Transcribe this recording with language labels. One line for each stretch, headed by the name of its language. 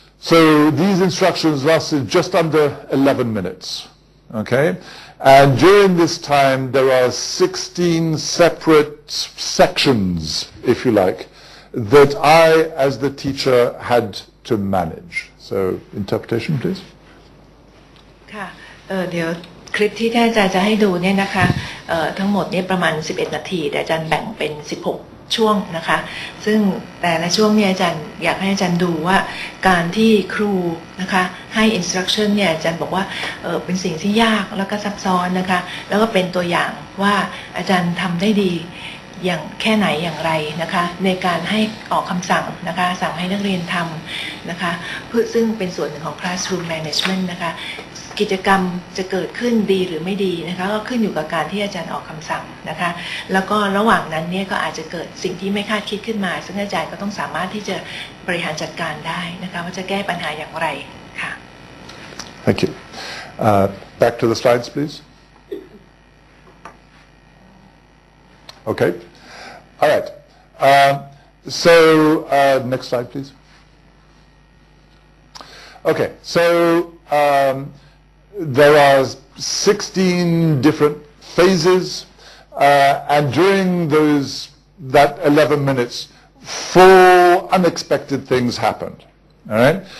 English: So these instructions lasted just under 11 minutes. Okay, and during this time there are 16 separate sections, if you like, that I, as the teacher, had to manage. So, interpretation, please.
Thai: ค่ะเดี๋ยวคลิปที่อาจารย์จะให้ดูเนี่ยนะคะทั้งหมดเนี่ยประมาณ11นาทีแต่อาจารย์แบ่งเป็น16ช่วงนะคะซึ่งแต่ละช่วงเนี่ยอาจารย์อยากให้อาจารย์ดูว่าการที่ครูนะคะให้ instruction เนี่ยอาจารย์บอกว่าเป็นสิ่งที่ยากแล้วก็ซับซ้อนนะคะแล้วก็เป็นตัวอย่างว่าอาจารย์ทำได้ดี อย่างแค่ไหนอย่างไรนะคะในการให้ออกคำสั่งนะคะสั่งให้นักเรียนทำนะคะเพื่อซึ่งเป็นส่วนหนึ่งของ classroom management นะคะกิจกรรมจะเกิดขึ้นดีหรือไม่ดีนะคะก็ขึ้นอยู่กับการที่อาจารย์ออกคำสั่งนะคะแล้วก็ระหว่างนั้นเนี่ยก็อาจจะเกิดสิ่งที่ไม่คาดคิดขึ้นมาซึ่งอาจารย์ก็ต้องสามารถที่จะบริหารจัดการได้นะคะว่าจะแก้ปัญหาอย่างไรค่ะ
English: Thank you. Back to the slides, please. Okay. All right. So next slide, please. Okay. So there are 16 different phases, and during that 11 minutes, 4 unexpected things happened. All right.